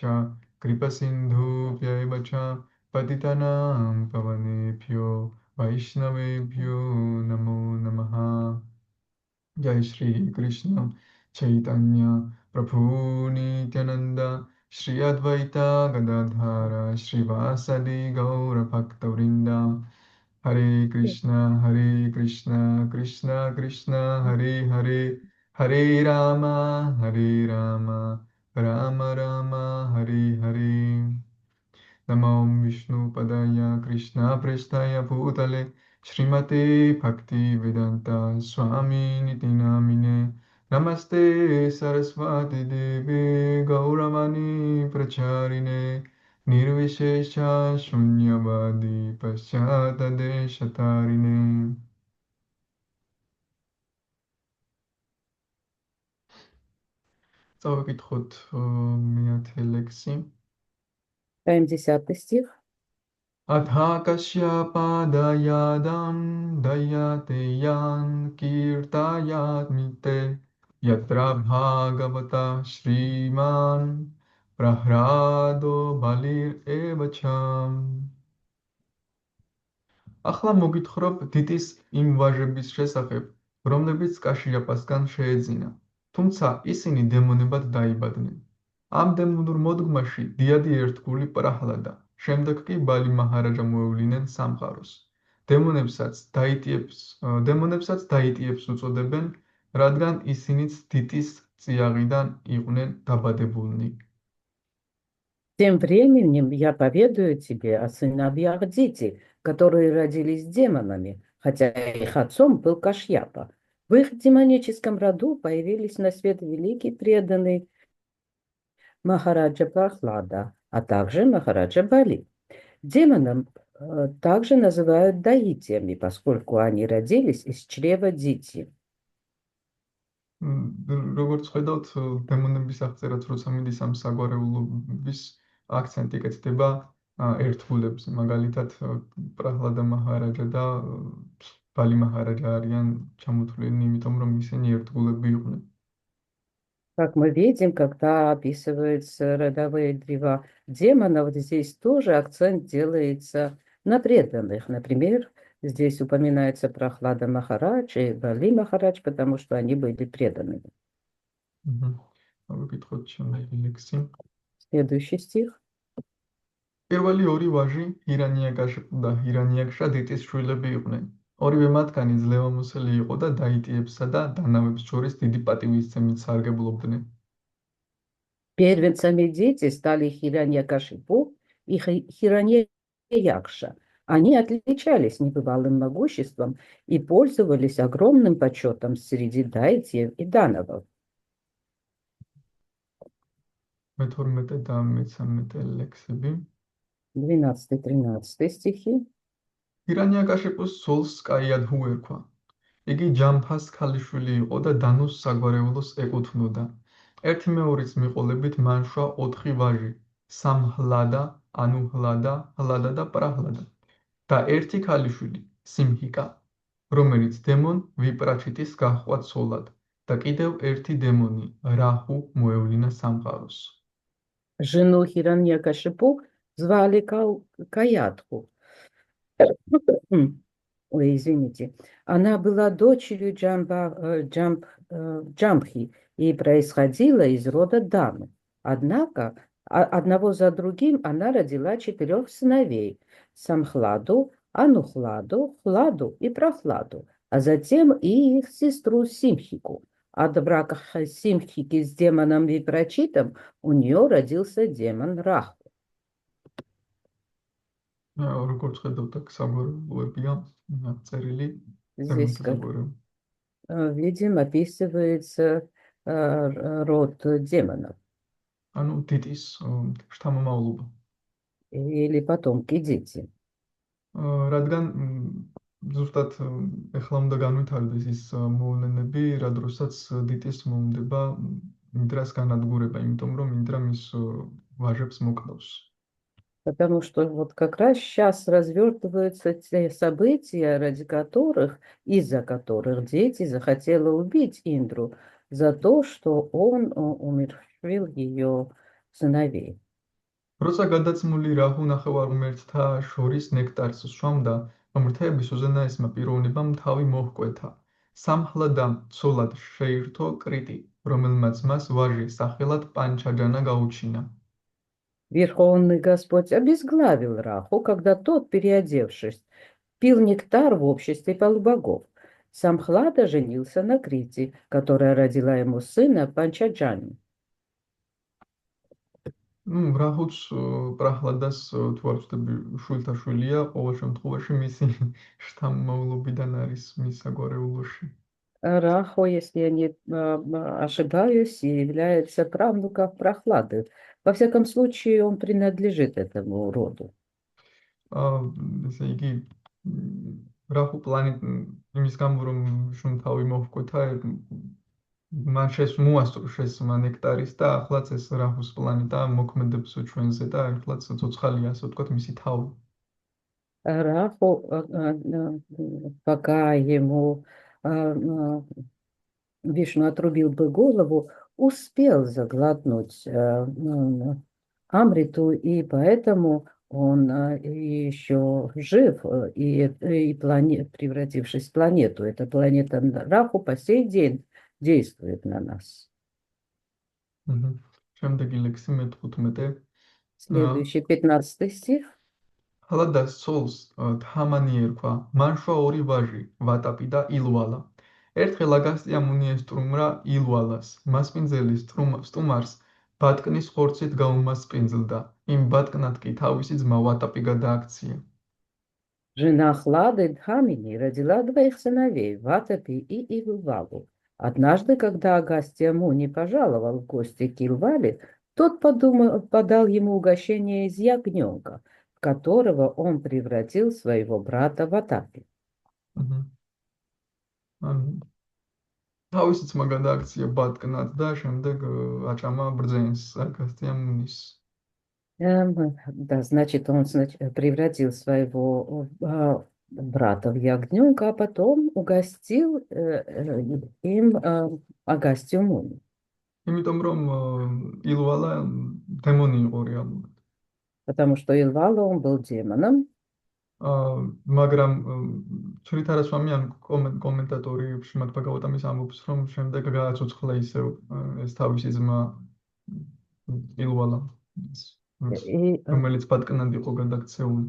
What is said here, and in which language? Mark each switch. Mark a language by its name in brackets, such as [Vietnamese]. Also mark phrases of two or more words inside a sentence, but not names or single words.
[Sanskrit] कृपसिन्धुभ्यैव च पतितानां पवनेभ्यो वैष्णवेभ्यो नमो नमः जय श्री कृष्ण चैतन्य प्रभु नित्यानंद श्री अद्वैता गदाधर श्रीवासदि गौर भक्तवृंद हरे कृष्ण कृष्ण कृष्ण हरे हरे हरे राम राम राम हरे हरे नमो विष्णुपदाय कृष्णप्रेष्ठाय भूतले श्रीमते भक्तिवेदान्ता स्वामिनिति नामिने नमस्ते सरस्वती देवे गौरवाणी प्रचारिणे निर्विशेष शून्यवादी पश्चात्देशतारिणे [Georgian] წავიკითხოთ მეათე ლექსი. [Russian] 70 стих. [Sanskrit] अथाकश्यपादयादां दयते यान् कीर्तयात्मिते यत्र भागवता श्रीमान् प्रह्लादो बलिरेव च [Georgian] ახლა მოგითხრობ დიდის იმ ვაჟების შესახებ, რომლებიც კაშიაპასგან შეეძინა, თუმცა ისინი დემონებად დაიბადნენ. ამ დემონურ მოდგმაში დიადი ერთგული პრაჰლადა, შემდეგ კი ბალი მაჰარაჯა მოევლინენ სამყაროს. დემონებსაც დაიტიებს უწოდებენ, რადგან ისინიც დიდის წიაღიდან იყვნენ დაბადებულნი. [Russian] Тем временем я поведаю тебе о сыновьях Дити, которые родились демонами, хотя их отцом был Кашьяпа. В их демоническом роду появились на свет великий преданный Махараджа Прахлада, а также Махараджа Бали. Демонам также называют даитиями, поскольку они родились из чрева Дити. [Georgian] როგორც ხედავთ, დემონების აღწერაც როცა მიდის ამ საგვარეულობის აქცენტი კეთდება ერთგულებზე. მაგალითად, პრაჰლადა მაჰარაჯა და ბალი მაჰარაჯა არიან ჩამოთვლილნი, იმიტომ რომ ისინი ერთგულები იყვნენ. [Russian] Как мы видим, когда описываются родовые древа демонов, здесь тоже акцент делается на преданных. Например, здесь упоминается Прахлада Махарадж и Бали Махарадж, потому что они были преданными. Следующий стих. [Georgian] პირველი ორი ვაჟი ჰირანიაკაშიპუ და ჰირანიაკშა დიტის შვილები იყვნენ. ორივე მათგანი ძლევამოსილი იყო და დაიტიებსა და დანავებს შორის დიდი პატივისცემით სარგებლობდნენ. [Russian] Первенцами дети стали Хираньякашипу и Хираньякша. Они отличались небывалым могуществом и пользовались огромным почетом среди дайтиев и данавов. [Georgian] 12 და 13 ლექსები. [Russian] 12-13 стихи. [Georgian] ჰირანიაკაშიპუს სულს კაიადჰუ ერქვა. იგი ჯამფას ქალიშვილი იყო და დანუს საგვარეულოს ეკუთვნოდა. ერთი მეორის მიყოლებით მან შვა 4 ვაჟი: სამჰლადა, ანუჰლადა, ჰლადა და პრაჰლადა და ერთი ქალიშვილი, სიმჰიკა, რომელიც დემონ ვიპრაჩიტის გაჰყვა ცოლად. და კიდევ ერთი დემონი, რაჰუ, მოევლინა სამყაროს. [Russian] Жену Хираньякашипу звали Каятху. Ой, извините. Она была дочерью Джамбхи и происходила из рода Дамы. Однако одного за другим она родила 4 сыновей: Самхладу, Анухладу, Хладу и Прохладу, а затем и их сестру Симхику. От брака Симхики с демоном Випрачитом у нее родился демон Раху. [Georgian] როგორც ხედავთ, აქ საგვარეულოებია წერილი, [Russian] Здесь [Georgian] ზემოთ [Russian] как [Georgian] საგვარეულო. [Russian] видим, описывается род демонов [Georgian] ანუ თითის შთამომავლობა. [Russian] или потомки дети. [Georgian] რადგან ზუსტად ეხლა უნდა განვითარდეს ის მოვლენები, რა დროსაც დიტის მომდება მიდრას განადგურება, იმიტომ რომ მიდრა მის ვაჟებს მოკლავს. [Russian] Потому что вот как раз сейчас развертываются те события, из-за которых дети захотела убить Индру за то, что он умерщвил ее сыновей. [Georgian] როცა გადაცმული რაჰუ ნახევარმერთთა შორის ნექტარს სვამდა, მრთების უზენაესმა პიროვნებამ თავი მოჰკვეთა. სამჰლადამ ცოლად შეირთო კრიტი, რომელმაც მას ვაჟი სახელად პანჩაჯანა გაუჩინა. [Russian] Верховный Господь обезглавил Раху, когда тот, переодевшись, пил нектар в обществе полубогов. Самхлада женился на Крите, которая родила ему сына Панчаджани. [Georgian] რაჰუც პრაჰლადას თუ არ ვწდები შვილთა შვილია, ყოველ შემთხვევაში მისი შთამომავლობიდან არის მის საგვარეულოში. [Russian] Раху, если я не ошибаюсь, является правнуком Прохлады. Во всяком случае, он принадлежит этому роду. [Georgian] ესე იგი რაჰუ პლანეტ იმის გამო რომ შուն თავი მოჰკვეთა, მან მოასწრო შესმა ნექტარის და ახლაც ეს რაჰუს პლანეტა მოქმედებს ჩვენზე და ახლაც ცოცხალია, ასე ვთქვათ, მისი თავი. [Russian] Раху, пока ему Вишну отрубил бы голову, успел заглотнуть Амриту, и поэтому он еще жив, и превратившись в планету. Эта планета Раху по сей день действует на нас. [Georgian] შემდეგი ლექსი მე-15. [Russian] Следующий 15 стих. [Georgian] ჰლადას ცოლს თამანი ერქვა, მან შვა ორი ვაჟი, ვატაპი და ილვალა. ერთხელ აგასტია მუნი ესტრუმრა ილვალას, მასპინძელი სტუმარს ბატკნის ხორცით გაუმასპინძლდა, იმ ბატკნად კი თავისი ძმა ვატაპი გადააქცია. [Russian] Жена Хлады Дхамини родила 2 сыновей, Ватапи и Илвалу. Однажды, когда Агастья Муни пожаловал в гости к Илвале, тот подал ему угощение из ягненка, в которого он превратил своего брата Ватапи. [Georgian] თავისი ძმა გადააქცია ბატკნად და შემდეგ აჭამა ბრძენს აგასტია მუნის. [Russian] Да, значит, он превратил своего брата в ягненка, а потом угостил им Агастью Муни. [Georgian] იმიტომ რომ ილვალა დემონი იყო რეალურად. [Russian] Потому что Илвала, он был демоном. [Georgian] მაგრამ ჩრითარასვამი ან კომენტატორი შმათ ბაგავატამის ამბობს, რომ შემდეგ გააცოცხლა ისევ ეს თავისი ძმა ილვალა, რომელიც ბატკნად იყო გადაქცეული.